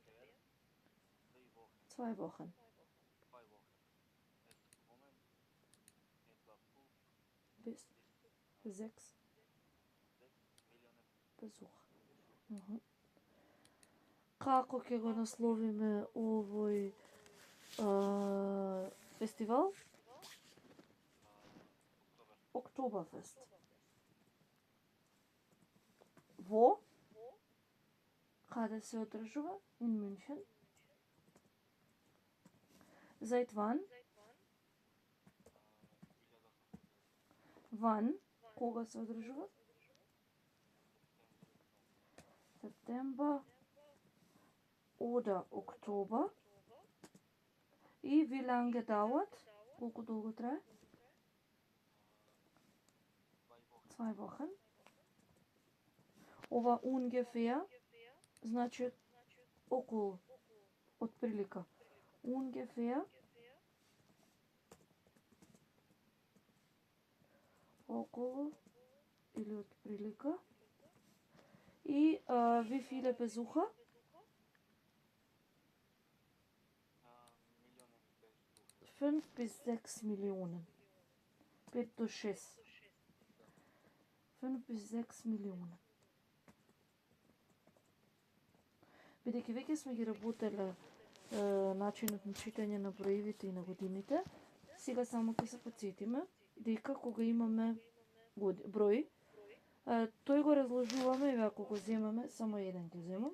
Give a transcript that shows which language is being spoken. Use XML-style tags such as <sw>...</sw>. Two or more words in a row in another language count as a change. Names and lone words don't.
<de>2 Wochen. Bis 6 Besuch.</de> <mk>Како ќе го насловиме овој фестивал? Октоберфест. Во? Каде се одржува?</mk> <de>In München. Seit wann? Wann?</de> <mk>Кога се одржува?</mk> <de>September oder Oktober. И wie lange dauert?</de> <mk>Колку долго трае?</mk> <de>2 Wochen.</de> <mk>Ова ungefähr значи околу, отприлика. Ungefähr околу или отприлика.</mk> <de>И wie viele Besucher? Millionen 5 bis 6 bis 6 Millionen. 5 до 6.</de> <mk>5 bis 6 милиони. Бидејќи веќе сме ги работеле начинот на читање на броевите и на годините, сега само ќе се подсетиме дека кога имаме број, тој го разложуваме и ако го земаме, само еден ќе земам.</mk>